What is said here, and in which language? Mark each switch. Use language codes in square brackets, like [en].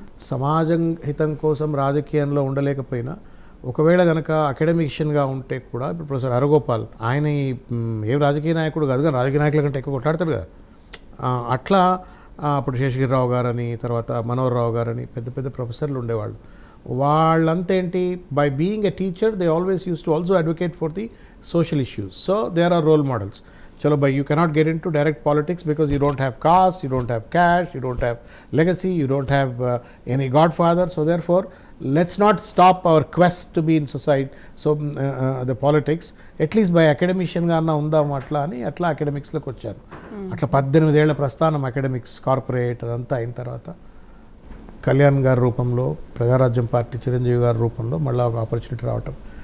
[te] సమాజం హితం కోసం రాజకీయంలో ఉండలేకపోయినా ఒకవేళ కనుక అకాడమిషియన్గా ఉంటే కూడా, ఇప్పుడు ప్రొఫెసర్ హరగోపాల్ ఆయన ఏం రాజకీయ నాయకుడు కాదు కానీ రాజకీయ నాయకుల కంటే ఎక్కువ కొట్లాడతాడు కదా. అట్లా అప్పుడు శేషగిరిరావు గారని, తర్వాత మనోహర్ రావు గారని పెద్ద పెద్ద ప్రొఫెసర్లు ఉండేవాళ్ళు. వాళ్ళంతేంటి, [en] By being a teacher they always use to also advocate for the social issues. So there are role models. [hi] Chalo bhai, [en] you cannot get into direct politics because you don't have caste, you don't have cash, you don't have legacy, you don't have any godfather. So therefore let's not stop our quest to be in society. So the politics at least by academician [te] ga anna undam atla ani atla academics loki vachanu. Atla 18 ఏళ్ల ప్రస్థానం academics corporate అదంతా అయిన తర్వాత కళ్యాణ్ గారి రూపంలో, Prajarajyam party Chiranjeevi గారి రూపంలో మళ్ళీ ఒక ఆపర్చునిటీ రావటం.